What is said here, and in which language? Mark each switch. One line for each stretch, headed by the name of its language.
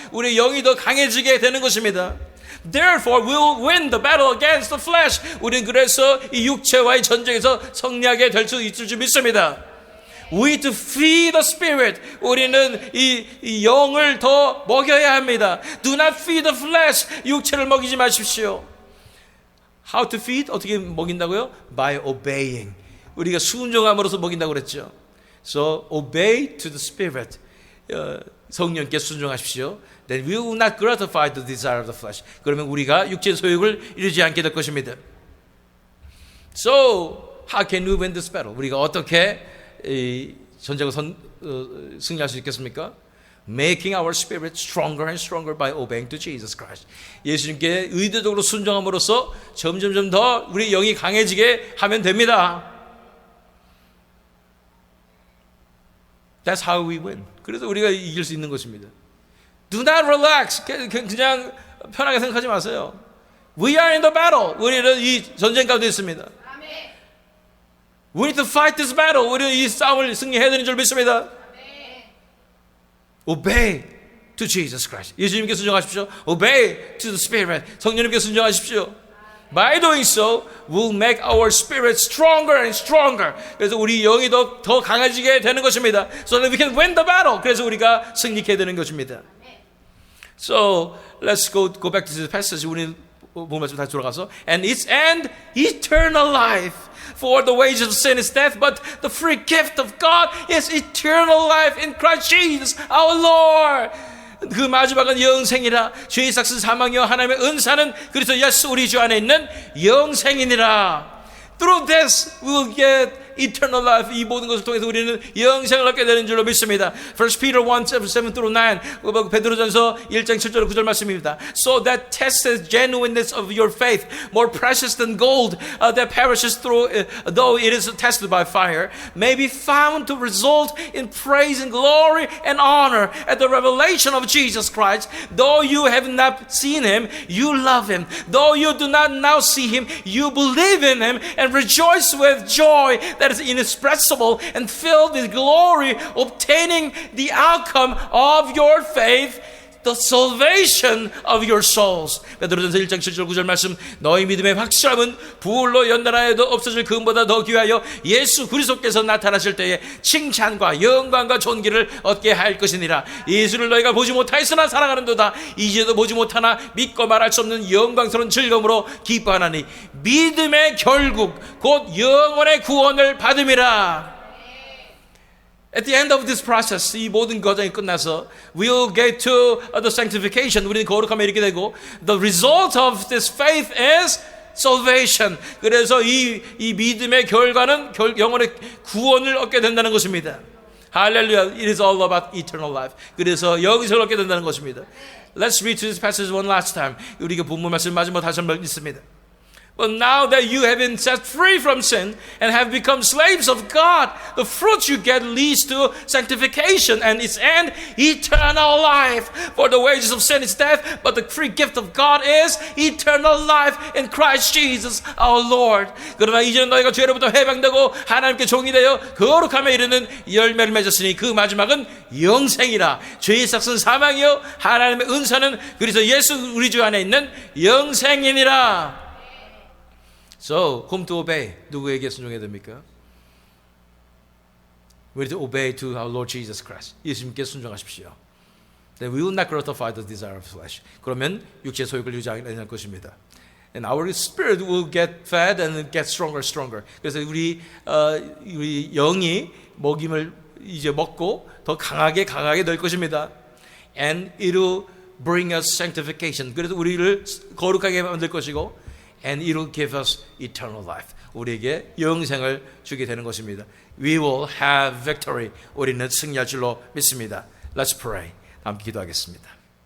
Korean: 우리의 영이 더 강해지게 되는 것입니다.
English: Therefore, we will win the battle against the flesh.
Korean: 우리는 그래서 이 육체와의 전쟁에서 승리하게 될 수 있을 줄 믿습니다.
English: We need to feed the spirit.
Korean: 우리는 이 영을 더 먹여야 합니다.
English: Do not feed the flesh.
Korean: 육체를 먹이지 마십시오.
English: How to feed?
Korean: 어떻게 먹인다고요?
English: By obeying.
Korean: 우리가 순종함으로써 먹인다고 그랬죠.
English: So obey to the Spirit.
Korean: 성령께 순종하십시오.
English: Then we will not gratify the desire of the flesh.
Korean: 그러면 우리가 육체의 소욕을 이루지 않게 될 것입니다.
English: So how can we win this battle?
Korean: 우리가 어떻게 이 전쟁을 승리할 수 있겠습니까?
English: Making our spirit stronger and stronger by obeying to Jesus Christ.
Korean: 예수님께 의도적으로 순종함으로써 점점점 더 우리 영이 강해지게 하면 됩니다.
English: That's how we win.
Korean: 그래서 우리가 이길 수 있는 것입니다.
English: Do not relax.
Korean: 그냥 편하게 생각하지 마세요.
English: We are in the battle.
Korean: 우리는 이 전쟁 가운데 있습니다.
English: We need to fight this battle.
Korean: 우리는 이 싸움을 승리해야 되는 줄 믿습니다.
English: Obey to Jesus Christ.
Korean: 예수님께 순종하십시오.
English: Obey to the Spirit.
Korean: 성령님께 순종하십시오.
English: By doing so, we'll make our spirit stronger and stronger.
Korean: 그래서 우리 영이 더 강해지게 되는 것입니다.
English: So that we can win the battle.
Korean: 그래서 우리가 승리하게 되는 것입니다.
English: So let's go back to this passage.
Korean: 우리 본 말씀 다시 돌아가서
English: and its end eternal life. For the wages of sin is death, but the free gift of God is eternal life in Christ Jesus our Lord.
Korean: 그 마지막은 영생이라. 죄의 삭은 사망이요 하나님의 은사는 그리스도 예수 우리 주 안에 있는 영생이니라. Through this we will get eternal life. 이 모든 것을 통해서 우리는 영생을 얻게 되는 줄로 믿습니다. 1 Peter 1:7-9 베드로전서 1장 7절 9절 말씀입니다.
English: So that tests the genuineness of your faith, more precious than gold that perishes though it is tested by fire, may be found to result in praise and glory and honor at the revelation of Jesus Christ. Though you have not seen him, you love him. Though you do not now see him, you believe in him and rejoice with joy that is inexpressible and filled with glory, obtaining the outcome of your faith, the salvation of your souls.
Korean: 베드로전서 1장 7절 9절 말씀. 너희 믿음의 확실함은 부울로 연단하여도 없어질 금보다 더 귀하여 예수 그리스도께서 나타나실 때에 칭찬과 영광과 존귀를 얻게 할 것이니라. 예수를 너희가 보지 못하였으나 사랑하는도다. 이제도 보지 못하나 믿고 말할 수 없는 영광스러운 즐거움으로 기뻐하나니 믿음의 결국 곧 영원의 구원을 받음이라.
English: At the end of this process,
Korean: 이 모든 과정이 끝나서
English: we'll get to the sanctification.
Korean: 우리는 거룩함에 이르게 되고
English: the result of this faith is salvation.
Korean: 그래서 이 믿음의 결과는 영원의 구원을 얻게 된다는 것입니다. 할렐루야.
English: It is all about eternal life.
Korean: 그래서 영생을 얻게 된다는 것입니다.
English: Let's read this passage one last time.
Korean: 우리가 본문 말씀 마지막 다시 한번 읽습니다.
English: But now that you have been set free from sin and have become slaves of God, the fruit you get leads to sanctification and its end, eternal life. For the wages of sin is death, but the free gift of God is eternal life in Christ Jesus our Lord.
Korean: 그러나 이제는 너희가 죄로부터 해방되고 하나님께 종이 되어 거룩함에 이르는 열매를 맺었으니 그 마지막은 영생이라. 죄의 삭은 사망이요 하나님의 은사는 그리스도 예수 우리 주 안에 있는 영생이니라.
English: So, whom to obey?
Korean: 누구에게 순종해야 됩니까?
English: We need to obey to our Lord Jesus Christ.
Korean: 예수님께 순종하십시오.
English: Then we will not gratify the desire of flesh.
Korean: 그러면 육체의 소욕을 유지하게 될 것입니다.
English: And our spirit will get fed and get stronger, stronger.
Korean: 그래서 우리 영이 먹임을 이제 먹고 더 강하게 될 것입니다.
English: And it will bring us sanctification.
Korean: 그래서 우리를 거룩하게 만들 것이고
English: And it will give us eternal life.
Korean: 우리에게 영생을 주게 되는 것입니다.
English: We will have victory.
Korean: 우리는 승리할 줄로 믿습니다.
English: Let's pray.
Korean: 함께 기도하겠습니다.